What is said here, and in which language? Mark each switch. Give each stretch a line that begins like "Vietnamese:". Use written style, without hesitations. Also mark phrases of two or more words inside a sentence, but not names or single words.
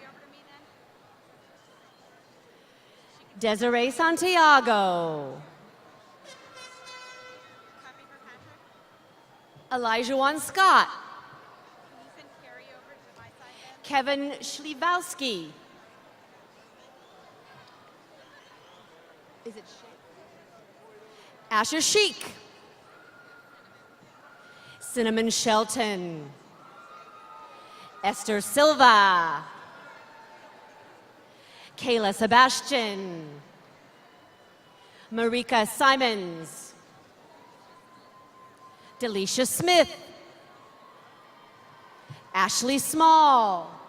English: Desiree Santiago. Elijah Juan Scott. Kevin Schlivowski. Is it Sheik? Asher Sheik. Cinnamon Shelton. Esther Silva. Kayla Sebastian. Marika Simons. Delisha Smith. Ashley Small.